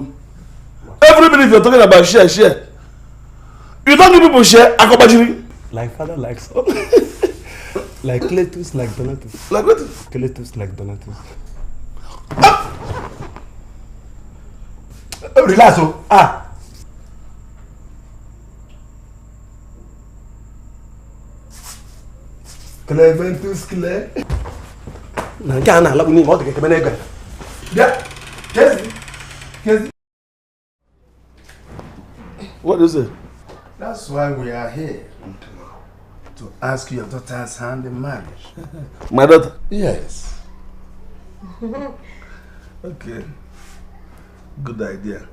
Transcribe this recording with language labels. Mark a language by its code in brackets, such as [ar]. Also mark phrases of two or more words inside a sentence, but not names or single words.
[en] Every minute you're talking about share. You don't give people share, Akobajiri. Like father, like son. Like Cletus, like Donatus. Like what? Cletus, like Donatus. Relax, oh. Clementus Clay. Na jana la kuni mo de ke benega. Yeah. Kezi. What is it? That's why we are here. To ask your daughter's hand in marriage. My daughter? Yes. Okay. Good idea.